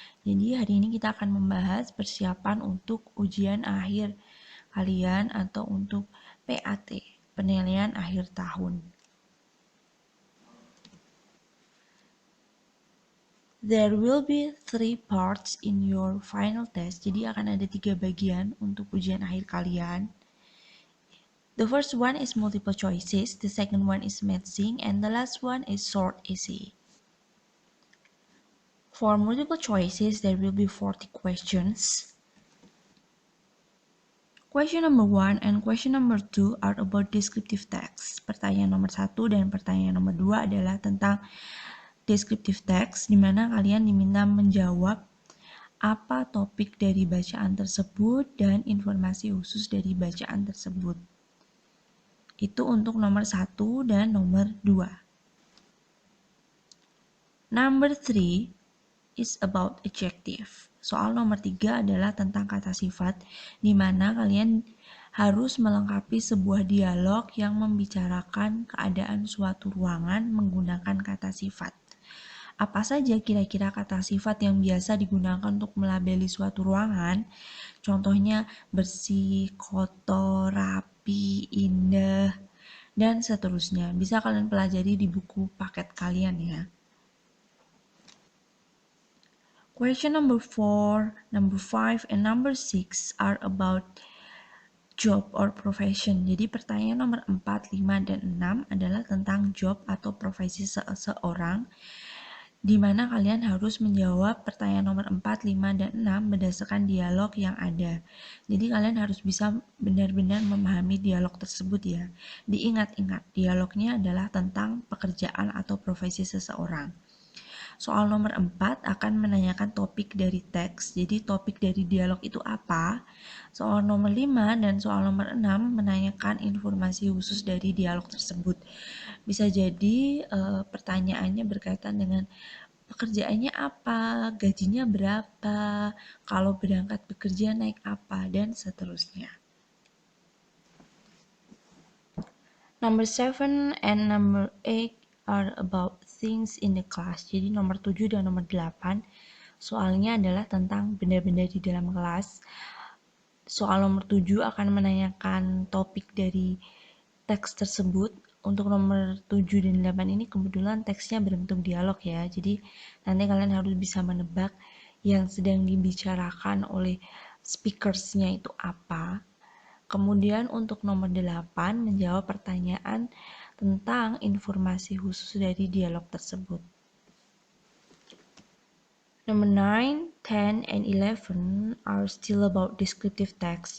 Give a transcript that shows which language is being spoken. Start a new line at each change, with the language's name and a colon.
Indonesian: Jadi hari ini kita akan membahas persiapan untuk ujian akhir kalian atau untuk PAT, penilaian akhir tahun.
English: There will be 3 parts in your final test.
Indonesian: Jadi akan ada 3 bagian untuk ujian akhir kalian.
English: The first one is multiple choices, the second one is matching, and the last one is short essay. For multiple choices, there will be 40 questions. Question number 1 and question number 2 are about descriptive text.
Indonesian: Pertanyaan nomor 1 dan pertanyaan nomor 2 adalah tentang descriptive text, di mana kalian diminta menjawab apa topik dari bacaan tersebut dan informasi khusus dari bacaan tersebut. Itu untuk nomor 1 dan nomor 2.
English: Number 3 is about adjective.
Indonesian: Soal nomor 3 adalah tentang kata sifat, di mana kalian harus melengkapi sebuah dialog yang membicarakan keadaan suatu ruangan menggunakan kata sifat. Apa saja kira-kira kata sifat yang biasa digunakan untuk melabeli suatu ruangan? Contohnya bersih, kotor, rapi, indah, dan seterusnya. Bisa kalian pelajari di buku paket kalian ya.
English: Question number 4, number 5, and number 6 are about job or profession.
Indonesian: Jadi pertanyaan nomor 4, 5, dan 6 adalah tentang job atau profesi seseorang, di mana kalian harus menjawab pertanyaan nomor 4, 5, dan 6 berdasarkan dialog yang ada. Jadi kalian harus bisa benar-benar memahami dialog tersebut ya. Diingat-ingat, dialognya adalah tentang pekerjaan atau profesi seseorang. Soal nomor 4 akan menanyakan topik dari teks, jadi topik dari dialog itu apa. Soal nomor 5 dan soal nomor 6 menanyakan informasi khusus dari dialog tersebut. Bisa jadi pertanyaannya berkaitan dengan pekerjaannya apa, gajinya berapa, kalau berangkat bekerja naik apa, dan seterusnya.
English: Number 7 and number 8 are about things in the class.
Indonesian: Jadi nomor 7 dan nomor 8 soalnya adalah tentang benda-benda di dalam kelas. Soal nomor 7 akan menanyakan topik dari teks tersebut. Untuk nomor 7 dan 8 ini kebetulan teksnya berbentuk dialog ya. Jadi nanti kalian harus bisa menebak yang sedang dibicarakan oleh speakersnya itu apa. Kemudian untuk nomor 8 menjawab pertanyaan tentang informasi khusus dari dialog tersebut.
English: Number 9, 10, and 11 are still about descriptive text.